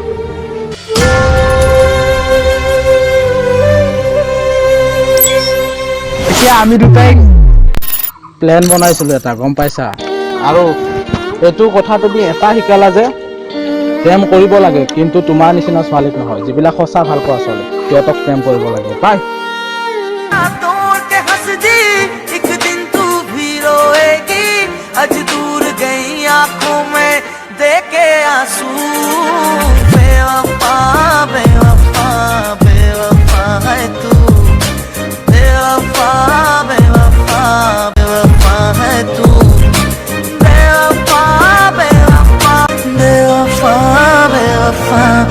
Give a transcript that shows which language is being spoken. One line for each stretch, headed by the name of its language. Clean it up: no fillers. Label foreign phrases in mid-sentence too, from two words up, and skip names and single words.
Assamese: এতিয়া আমি দুটাই প্লেন বনাইছিলোঁ এটা, গম পাইছা? আৰু এইটো কথা তুমি এটা শিকালা যে প্ৰেম কৰিব লাগে, কিন্তু তোমাৰ নিচিনা ছোৱালীক নহয়। যিবিলাক সঁচা ভাল পোৱা ছোৱালী সিহঁতক প্ৰেম কৰিব লাগে। বাই।
Hindi: तोड़ के हंस दी एक दिन तू भी रोएगी आज दूर गई आंखों में देखे आंसू बेवफा बेवफा बेवफा है तू बेवफा बेवफा बेवफा है तू बेवफा बेवफा बेवफा बेवफा